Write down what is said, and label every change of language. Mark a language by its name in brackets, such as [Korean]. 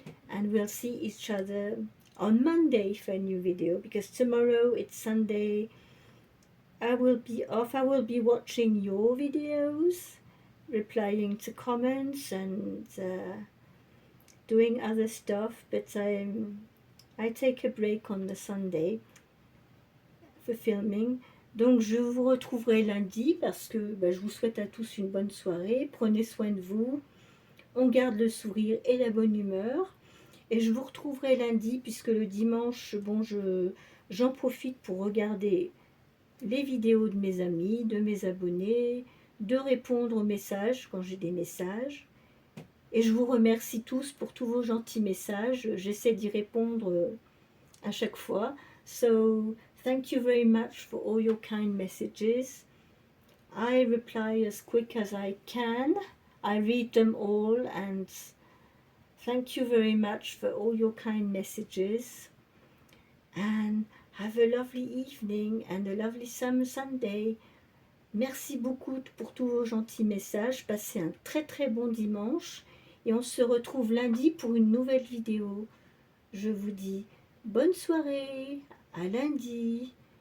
[English] And we'll see each other on Monday for a new video, because tomorrow it's Sunday. I will be off. I will be watching your videos, replying to comments, and doing other stuff. But I take a break on the Sunday for filming. [French] Donc je vous retrouverai lundi, parce que je vous souhaite à tous une bonne soirée. Prenez soin de vous. On garde le sourire et la bonne humeur. Et je vous retrouverai lundi, puisque le dimanche, j'en profite pour regarder les vidéos de mes amis, de mes abonnés, de répondre aux messages quand j'ai des messages. Et je vous remercie tous pour tous vos gentils messages. J'essaie d'y répondre à chaque fois. [English] So, thank you very much for all your kind messages. I reply as quick as I can. I read them all, and thank you very much for all your kind messages. And have a lovely evening and a lovely summer Sunday. [French] Merci beaucoup pour tous vos gentils messages. Passez un très très bon dimanche. Et on se retrouve lundi pour une nouvelle vidéo. Je vous dis bonne soirée, à lundi.